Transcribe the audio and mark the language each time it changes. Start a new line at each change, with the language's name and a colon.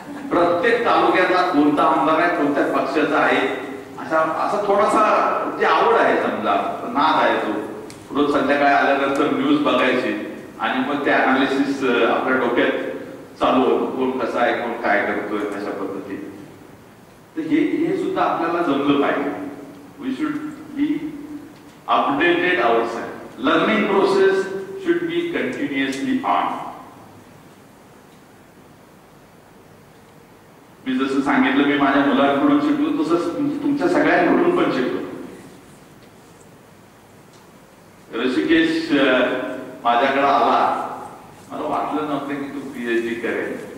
Marathi: प्रत्येक तालुक्यातला कोणता आमदार आहे, कोणत्या पक्षाचा आहे, असा थोडासा जी आवड आहे, समजा नाद आहे, तो रोज संध्याकाळी आल्यानंतर न्यूज बघायची आणि मग ते अनालिसिस आपल्या डोक्यात चालू होतं. कोण कसा आहे, कोण काय करतोय, अशा पद्धतीने. तर हे सुद्धा आपल्याला जमलं पाहिजे.
English: We should be updated ourselves. Learning process should be continuously on.
Marathi: मी जसं सांगितलं मी माझ्या मुलांकडून शिकलो, तसंच तुमच्या सगळ्यांकडून पण शिकलो. ऋषिकेश माझ्याकडे आला. मला वाटलं नव्हतं की तू PhD करेल.